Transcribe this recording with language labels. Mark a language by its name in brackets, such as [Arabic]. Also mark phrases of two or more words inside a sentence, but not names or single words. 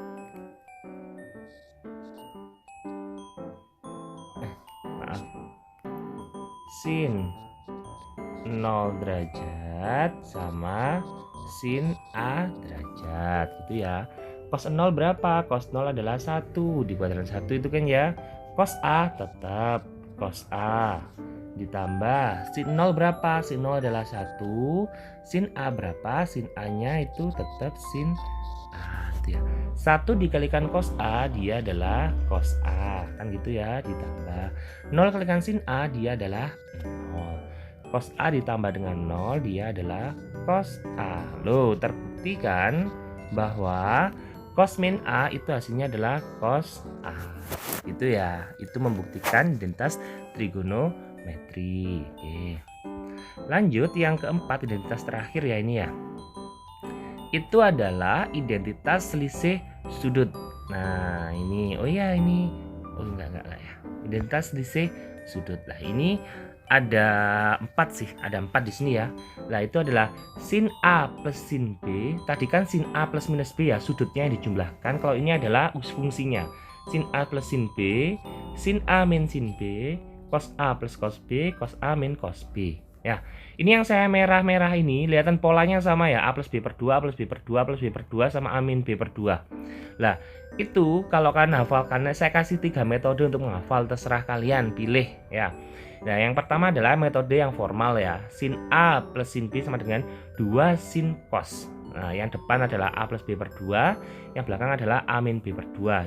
[Indonesian] Maaf, sin 0 derajat sama sin A derajat gitu ya. Cos 0 berapa? Cos 0 adalah 1 di kuadran 1 itu kan ya. Cos A tetap cos A ditambah sin 0 berapa? Sin 0 adalah 1. Sin A berapa? Sin A nya itu tetap sin A gitu ya. 1 dikalikan cos A dia adalah cos A kan gitu ya, ditambah 0 kalikan sin A dia adalah 0. Cos A ditambah dengan 0 dia adalah cos A. Loh, terbukti kan bahwa cos min A itu hasilnya adalah cos A. Itu ya, itu membuktikan identitas trigonometri. Oke. Lanjut yang keempat, identitas terakhir ya ini ya. Itu adalah identitas selisih sudut. Nah, ini enggak lah ya. Identitas selisih sudut. Nah, ini ada 4 di sini ya. Nah, itu adalah sin A plus sin B. Tadi kan sin A plus minus B ya, sudutnya yang dijumlahkan. Kalau ini adalah fungsinya. Sin A plus sin B, sin A min sin B, cos A plus cos B, cos A min cos B. Ya, ini yang saya merah-merah ini, kelihatan polanya sama ya, A plus B per 2, A plus B per 2, A plus B per 2, sama A min B per 2. Nah, itu kalau kalian hafal, karena saya kasih 3 metode untuk menghafal, terserah kalian, pilih ya. Nah, yang pertama adalah metode yang formal ya. Sin A plus sin B sama dengan 2 sin cos. Nah, yang depan adalah A plus B per 2, yang belakang adalah A min B per 2.